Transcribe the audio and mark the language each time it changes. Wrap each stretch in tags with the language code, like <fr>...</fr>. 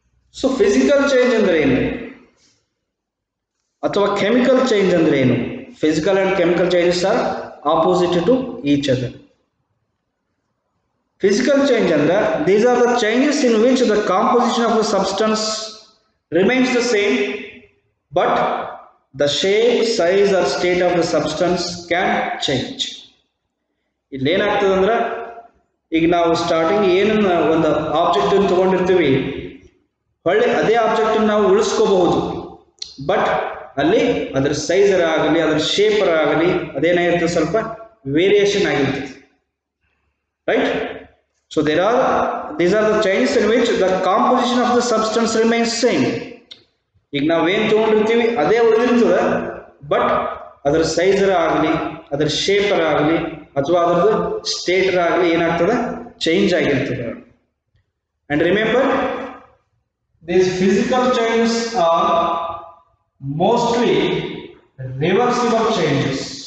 <kn>So physical change ಅಂದ್ರೆ ಏನು ಅಥವಾ chemical change ಅಂದ್ರೆ ಏನು?</kn> <en>Physical and chemical changes are opposite to each other. Physical change ಅಂದ್ರೆ these are the changes in which the composition of the substance remains the same, but the shape, size or state of the substance can change.</en> <kn>ಇಲ್ಲಿ ಏನಾಗ್ತದೆ ಅಂದ್ರೆ, ಈಗ ನಾವು starting ಏನನ್ನ ಒಂದು object ಅನ್ನು ತಗೊಂಡಿರ್ತೀವಿ, ಹೊಳ್ಳಿ ಅದೇ ಆಬ್ಜೆಕ್ಟ್ ನಾವು ಉಳಿಸ್ಕೋಬಹುದು. ಬಟ್ ಅಲ್ಲಿ ಅದರ ಸೈಜರ್ ಆಗಲಿ ಅದರ ಶೇಪರ್ ಆಗಲಿ ಅದೇನಾಗಿರ್ತದೆ, ಸ್ವಲ್ಪ ವೇರಿಯೇಷನ್ ಆಗಿರ್ತದೆ, right?</kn> <en>So these are the changes in which the composition of the substance remains same.</en> <kn>ಈಗ ನಾವೇನು ತಗೊಂಡಿರ್ತೀವಿ ಅದೇ ಉಳಿದಿರ್ತದೆ, ಬಟ್ ಅದರ ಸೈಜರ್ ಆಗಲಿ ಅದರ ಶೇಪರ್ ಆಗಲಿ ಅಥವಾ ಅದರದ್ದು ಸ್ಟೇಟರ್ ಆಗಲಿ ಏನಾಗ್ತದೆ, ಚೇಂಜ್ ಆಗಿರ್ತದೆ.</kn> <en>And remember, these physical changes are mostly reversible changes.</en>